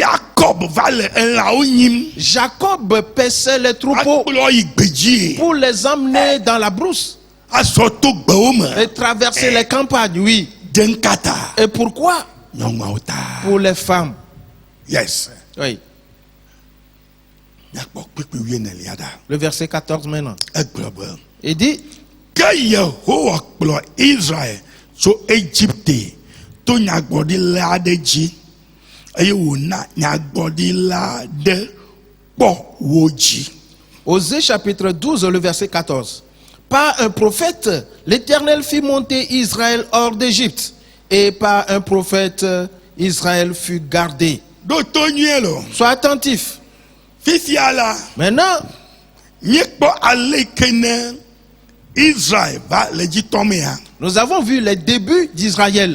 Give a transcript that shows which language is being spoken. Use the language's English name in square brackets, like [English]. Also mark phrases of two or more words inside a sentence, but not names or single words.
[French] Jacob paissait les troupeaux pour les emmener dans la brousse et traverser les campagnes, oui. Et pourquoi? Pour les femmes. [English] Yes. [French] Oui. Le verset 14 maintenant. Il dit [Ewe] que Yehowa kplɔ Israël tso Égypte to nyagbɔɖila aɖe dzi eye wòna nyagbɔɖila aɖe kpɔ wo dzi. [French] Osée chapitre 12 le verset 14. Par un prophète, l'Éternel fit monter Israël hors d'Égypte, et par un prophète, Israël fut gardé. Sois attentif. Maintenant, nous avons vu les débuts d'Israël.